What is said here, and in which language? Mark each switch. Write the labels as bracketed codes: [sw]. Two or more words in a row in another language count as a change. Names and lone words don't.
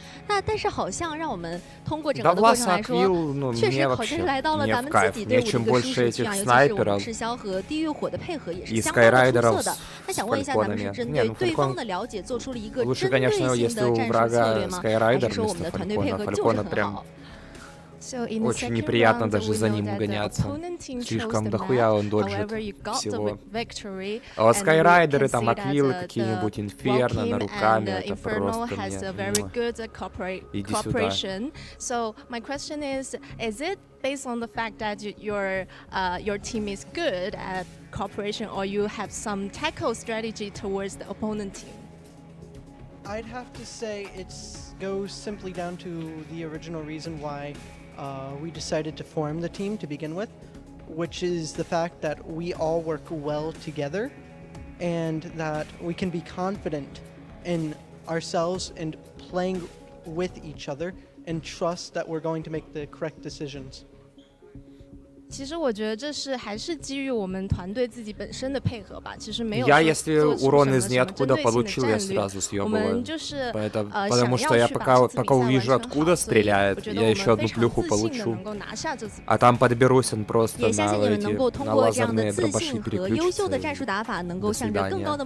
[zh] 那但是好像让我们通过整个的过程来说，确实好像是来到了咱们自己队伍的一个舒适区啊，尤其是我们赤霄和地狱火的配合也是相当的出色的。那想问一下，咱们是针对对方的了解做出了一个针对性的战术策略吗？还是说我们的团队配合就是很好？ [ru] Очень неприятно даже за ним гоняться. Слишком дохуя он доджит всего. А вот скайрайдеры, там аквилы какие-нибудь, инферно, на руками, это просто мне. Иди сюда. [en] So my question is it based on the fact that your team is good at cooperation, or you have some tackle strategy towards the opponent team? I'd have to say it goes simply down to the original reason why we decided to form the team to begin with, which is the fact that we all work well together and that we can be confident in ourselves and playing with each other and trust that we're going to make the correct decisions. [zh] 其实我觉得这是还是基于我们团队自己本身的配合吧。其实没有 [ru] Я если урон из ниоткуда получил, я сразу съебываю. Потому что я пока увижу, откуда стреляет, я еще одну плюху получу. А там подберусь, он просто на лазерные дробаши переключится. До свидания.